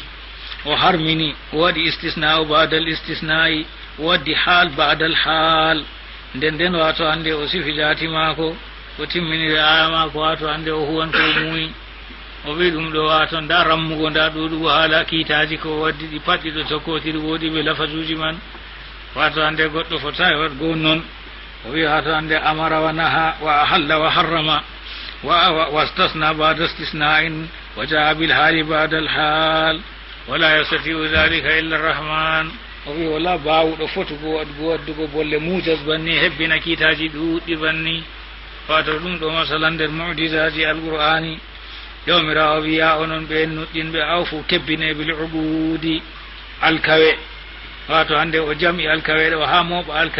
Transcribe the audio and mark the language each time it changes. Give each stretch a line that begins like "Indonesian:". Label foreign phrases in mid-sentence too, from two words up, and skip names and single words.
Fula: o harmini o waɗi istisna o badal istisna'i o waddi haal badal haal nden wato hande o sifi jati maako o timminiri aya maako wato hande o huwan ko muyi o wi ɗum ɗo wato nda rammugo nda ɗuɗugo haala kiitaji ko waddi ɗi pat ɗiɗo tokkotiri woodi ɓe lafasuji man wato hande goɗɗo fotayi waɗgo noon o wi wato hande
Arabic: أمر ونهى وأحل وحرم واستثنى بعد استثناء وجاء بالحال بعد الحال ولا يستطيع ذلك إلا الرحمن
Fula: o wi wala bawuɗo fotugo waddugo bolle mujas banni hebbina kiitaji ɗuɗɗi banni wato ɗum ɗo masalan nder mu'jizaji alqur'ani jawmirawo wiya onon ɓe nuɗɗinɓe awfu kebbine bil uɓudi alkawe wato hande o jami alkawe ɗo ha moɓa